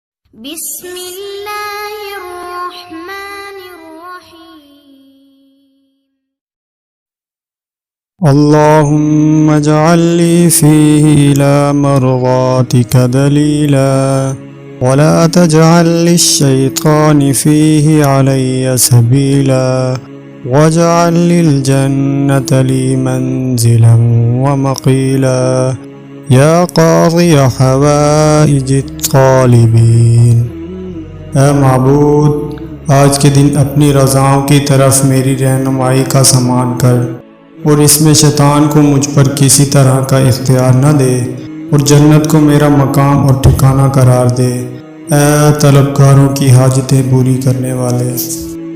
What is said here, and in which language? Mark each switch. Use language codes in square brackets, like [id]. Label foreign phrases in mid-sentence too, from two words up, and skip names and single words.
[ar] बिस्मिल्लाहिर्रहमानिर्रहीम। اللهم اجعل لي فيه إلى مرضاتك دليلا ولا تجعل للشيطان فيه علي سبيلا واجعل للجنة لي منزلا ومقيلا يا قاضي حوائج الطالبين. [ur] اے معبود، آج کے دن اپنی رضاؤں کی طرف میری رہنمائی کا سامان کر اور اس میں شیطان کو مجھ پر کسی طرح کا اختیار نہ دے اور جنت کو میرا مقام اور ٹھکانہ قرار دے. اے طلبگاروں کی حاجتیں پوری کرنے والے.